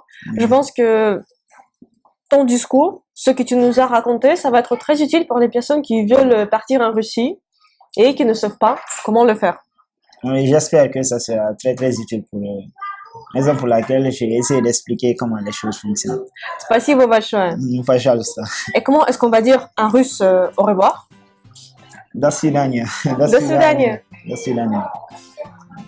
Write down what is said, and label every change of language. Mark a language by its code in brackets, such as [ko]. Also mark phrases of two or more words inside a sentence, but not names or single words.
[fr] Je pense que ton discours, ce que tu nous as raconté, ça va être très utile pour les personnes qui veulent partir en Russie et qui ne savent pas comment le faire. Oui, j'espère que ça sera très très utile pour eux. Raison pour laquelle j'ai essayé d'expliquer comment les choses fonctionnent. [ru] Спасибо большое. Пожалуйста. [fr] Et comment est-ce qu'on va dire en russe au revoir? [ru] До свидания. До свидания. До свидания.